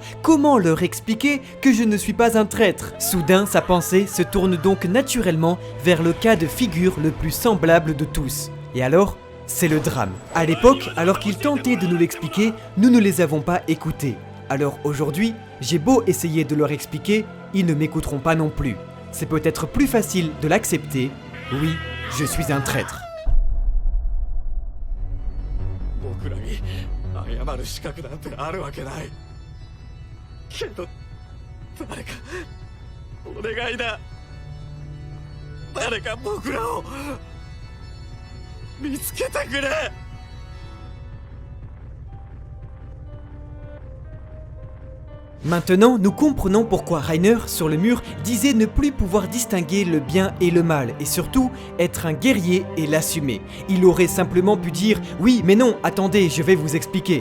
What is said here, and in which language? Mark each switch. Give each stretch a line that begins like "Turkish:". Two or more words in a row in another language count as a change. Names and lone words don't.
French: Comment leur expliquer que je ne suis pas un traître? Soudain, sa pensée se tourne donc naturellement vers le cas de figure le plus semblable de tous. Et alors, c'est le drame. À l'époque, alors qu'ils tentaient de nous l'expliquer, nous ne les avons pas écoutés. Alors aujourd'hui, j'ai beau essayer de leur expliquer, ils ne m'écouteront pas non plus. C'est peut-être plus facile de l'accepter. Oui, je suis un traître.
Japanese: 僕らに謝る資格なんてあるわけない。けど誰かお願いだ。誰か僕らを見つけてくれ。
French: Maintenant, nous comprenons pourquoi Reiner, sur le mur, disait ne plus pouvoir distinguer le bien et le mal, et surtout, être un guerrier et l'assumer. Il aurait simplement pu dire « Oui, mais non, attendez, je vais vous expliquer ».